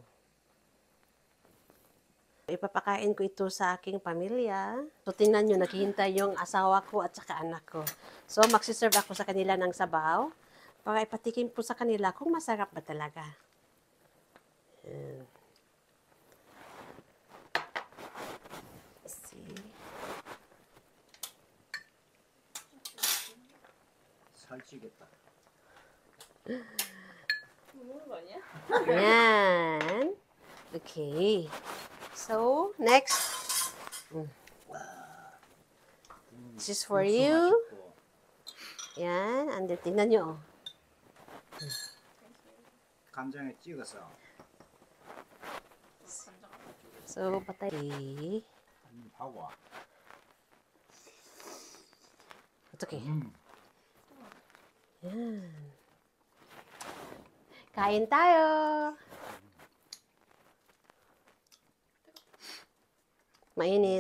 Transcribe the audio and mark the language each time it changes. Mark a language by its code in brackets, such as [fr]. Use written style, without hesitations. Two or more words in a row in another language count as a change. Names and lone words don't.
[tl] Ipapakain ko ito sa aking pamilya. So, tingnan nyo, naghihintay yung asawa ko at saka anak ko. So, magsiserve ako sa kanila ng sabaw para ipatikim po sa kanila kung masarap ba talaga. Ayan. [en] Let's see. [ko] 살찌겠다. 먹는 거 아니야? [tl] Ayan. [en] Okay. So, next. This is for [ko] 육수 [en] you. [ko] 맛있고. [tl] Yan. [en] And then, [tl] tingnan nyo. Oh. [ko] 간장에 찍어서 [tl] So, patay. [ko] 하고. [en] It's okay. [tl] Yan. Kain tayo. Mainit.